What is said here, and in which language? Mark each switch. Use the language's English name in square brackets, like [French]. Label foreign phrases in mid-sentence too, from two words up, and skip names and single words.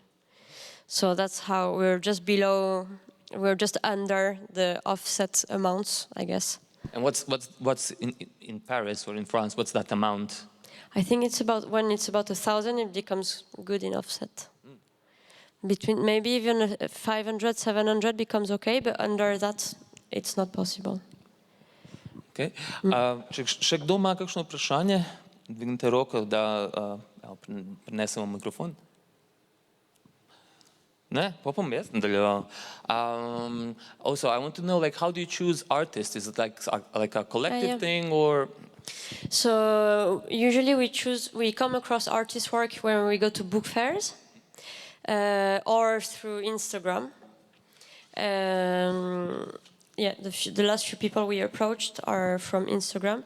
[English] So that's how we're just under the offset amounts, I guess. And what's in Paris or in France? What's that amount? I think when it's about 1,000, it becomes good in offset. Between maybe even 500, 700 becomes okay, but under that, it's not possible. Okay. [Slovenian] Še kdo ima kakšno vprašanje? Dvignite roko, da prinesemo mikrofon. Ne, pa bom jaz nadaljeval. [English] Also, I want to know, like, how do you choose artists? Is it like a collective thing, or? So usually we come across artist work when we go to book fairs, or through Instagram. The last few people we approached are from Instagram.